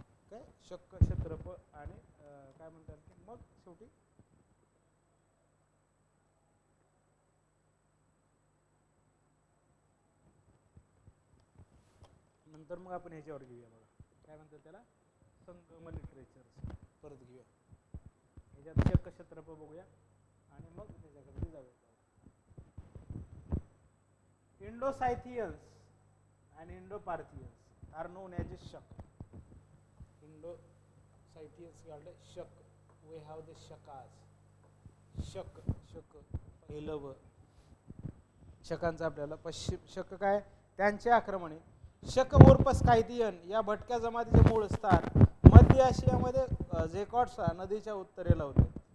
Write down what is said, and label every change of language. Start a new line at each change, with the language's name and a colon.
Marathi: काय शक क्षत्रप आणि काय म्हणतात मग शेवटी नंतर मग आपण ह्याच्यावर घेऊया. बघा काय म्हणतात त्याला, संगम लिटरेचर परत घेऊया. ह्याच्यात शक क्षत्रप बघूया आणि मग त्याच्याकडे जाऊया.
English: Indo Scythians and Indo-Parthians are known as Shak. Indo-Scythians called Shak. We have the Shakas.
Marathi: शक पहिलव शकांचा आपल्याला पश्चिम शक काय त्यांचे आक्रमणे. शक उर्फ स्कायथियन या भटक्या जमातीचे मूळ स्थान मध्य आशियामध्ये झेकॉट्सा नदीच्या उत्तरेला होते.